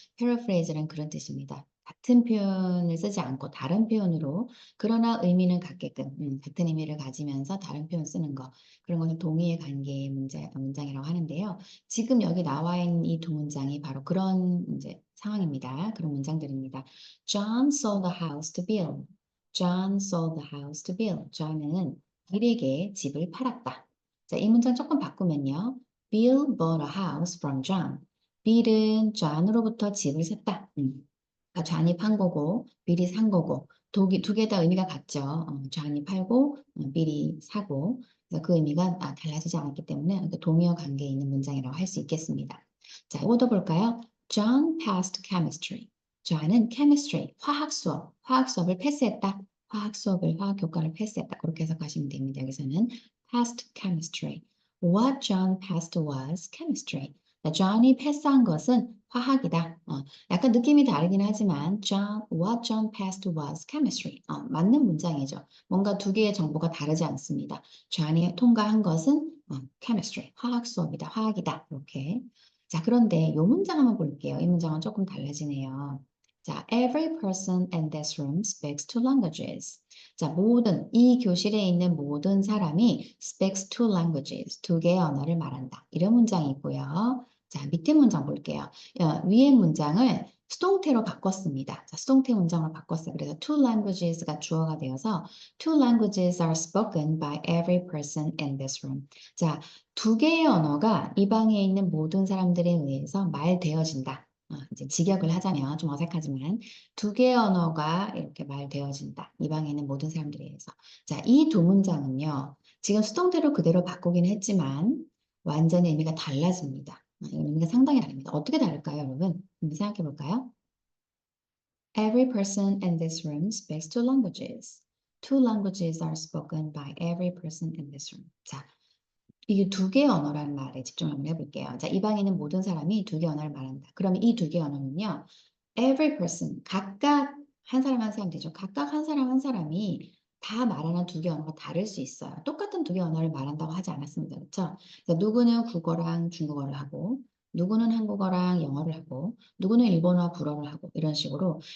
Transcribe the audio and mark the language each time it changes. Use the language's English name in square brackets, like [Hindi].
[Korean] 패러프레이즈는 그런 뜻입니다. 같은 표현을 쓰지 않고 다른 표현으로 그러나 의미는 같게끔 같은 의미를 가지면서 다른 표현 쓰는 거 그런 것을 동의의 관계의 문장이라고 하는데요. 지금 여기 나와 있는 이 두 문장이 바로 그런 이제 상황입니다. 그런 문장들입니다. [English] John sold the house to Bill. John sold the house to Bill. [Korean] John은 빌에게 집을 팔았다. 자, 이 문장 조금 바꾸면요. [English] Bill bought a house from John. [Korean] 빌은 존으로부터 집을 샀다. 그러니까 존이 판 거고 빌이 산 거고 두 개 다 의미가 같죠. 존이 팔고 빌이 사고 그래서 그 의미가 달라지지 않았기 때문에 동의어 관계에 있는 문장이라고 할 수 있겠습니다. 자, 이것도 볼까요? [English] John passed chemistry. [Korean] 존은 chemistry, 화학 수업을 패스했다. 화학 교과를 패스했다. 그렇게 해석하시면 됩니다. 여기서는 [English] passed chemistry. What John passed was chemistry. [Korean] 존이 패스한 것은 화학이다. 약간 느낌이 다르긴 하지만 [English] what John passed was chemistry. [Korean] 맞는 문장이죠. 뭔가 두 개의 정보가 다르지 않습니다. 존이 통과한 것은 chemistry, 화학 수업이다, 화학이다. 이렇게. 자, 그런데 이 문장 한번 볼게요. 이 문장은 조금 달라지네요. [English] 자, every person in this room speaks two languages. [Korean] 자, 이 교실에 있는 모든 사람이 [English] speaks two languages, [Korean] 2개의 언어를 말한다. 이런 문장이 있고요. 자, 밑에 문장 볼게요. 위에 문장을 수동태로 바꿨습니다. 자, 수동태 문장으로 바꿨어요. 그래서 [English] two languages가 [Korean] 주어가 되어서 [English] two languages are spoken by every person in this room. [Korean] 자, 2개의 언어가 이 방에 있는 모든 사람들에 의해서 말되어진다. 이제 직역을 하자면 좀 어색하지만 2개의 언어가 이렇게 말되어진다. 이 방에 있는 모든 사람들에 의해서. 자, 이 두 문장은요. 지금 수동태로 그대로 바꾸긴 했지만 완전히 의미가 달라집니다. 이건 의미가 상당히 다릅니다. 어떻게 다를까요, 여러분? 한번 생각해 볼까요? [English] Every person in this room speaks two languages. Two languages are spoken by every person in this room. [Korean] 자, 이게 두 개의 언어라는 말에 집중 한번 해볼게요. 자, 이 방에 있는 모든 사람이 두 개의 언어를 말한다. 그러면 이 두 개의 언어는요, every person, 각각 한 사람 한 사람 되죠. 각각 한 사람 한 사람이 다 말하는 두 개의 언어가 다를 수 있어요. 똑같은 두 개의 언어를 말한다고 하지 않았습니다. 그렇죠? 그래서 누구는 국어랑 중국어를 하고, 누구는 한국어랑 영어를 하고, 누구는 일본어와 불어를 하고, 이런 식으로.